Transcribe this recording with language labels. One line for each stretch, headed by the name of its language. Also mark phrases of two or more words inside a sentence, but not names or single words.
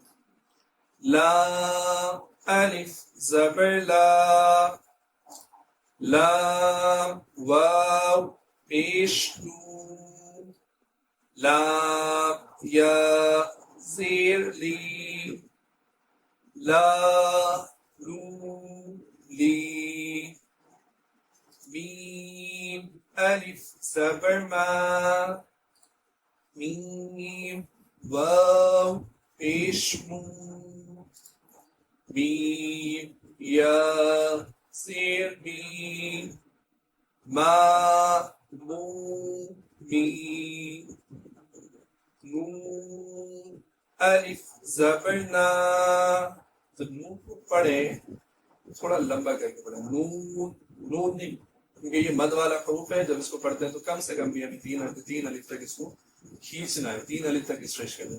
Urdu: لام الف زبر لا لام واو پیش لو لام یا زیر لی لا لو لی میم الف زبر ما میم واو پیش مو میم یا زیر می ما مو می نون الف زبر نا. تو نون کو پڑھے تھوڑا لمبا کر کے پڑھیں، نون نون نہیں، کیونکہ یہ مد والا حروف ہے. جب اس کو پڑھتے ہیں تو کم سے کم بھی ہمیں تین الف تک اس کو کھینچنا ہے، 3 الف تک اسٹریچ کرنا ہے.